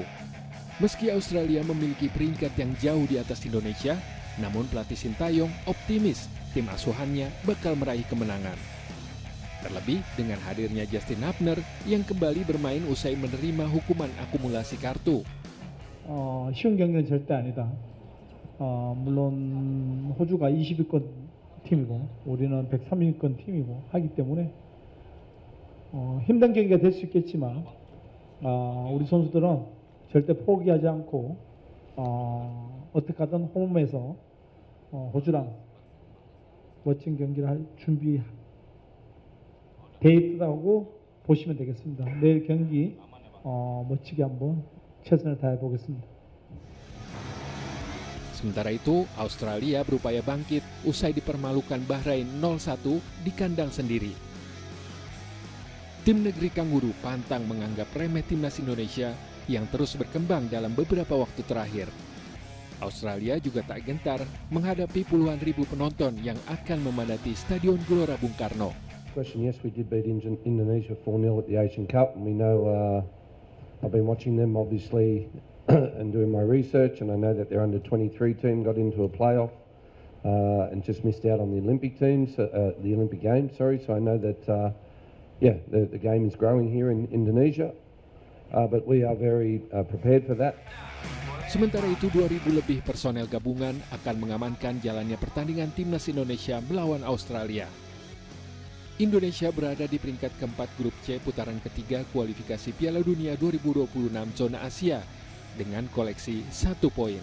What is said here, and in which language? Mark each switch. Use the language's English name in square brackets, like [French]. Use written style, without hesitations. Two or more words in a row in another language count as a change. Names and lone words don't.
[Indonesian] Meski Australia memiliki peringkat yang jauh di atas Indonesia, namun pelatih Sintayong optimis tim asuhannya bakal meraih kemenangan. Terlebih dengan hadirnya Justin Hubner yang kembali bermain usai menerima hukuman akumulasi kartu. [Korean] 쉬운 경기는 절대 아니다. 물론 호주가 20위권 팀이고 우리는 130위권 팀이고 하기 때문에 힘든 경기가 될 수 있겠지만 우리 선수들은 절대 포기하지 않고 어떻게 하든 홈에서 호주랑 멋진 경기를 할 준비 데이트하고 보시면 되겠습니다. 내일 경기 멋지게 한번 최선을 다해 보겠습니다. [Indonesian] Sementara itu, Australia berupaya bangkit usai dipermalukan Bahrain 0-1 di kandang sendiri. Tim negeri Kanguru pantang menganggap remeh Timnas Indonesia yang terus berkembang dalam beberapa waktu terakhir. Australia juga tak gentar menghadapi puluhan ribu penonton yang akan memadati Stadion Gelora Bung Karno. [English] Yes, we did beat Indonesia 4-0 at the Asian Cup, and we know I've been watching them obviously and doing my research, and I know that their under-23 team got into a playoff and just missed out on the Olympic teams, the Olympic Games. Sorry, so I know that the game is growing here in Indonesia, but we are very prepared for that. [Indonesian] Sementara itu 2.000 lebih personel gabungan akan mengamankan jalannya pertandingan timnas Indonesia melawan Australia. Indonesia berada di peringkat keempat grup C putaran ketiga kualifikasi Piala Dunia 2026 zona Asia dengan koleksi 1 poin.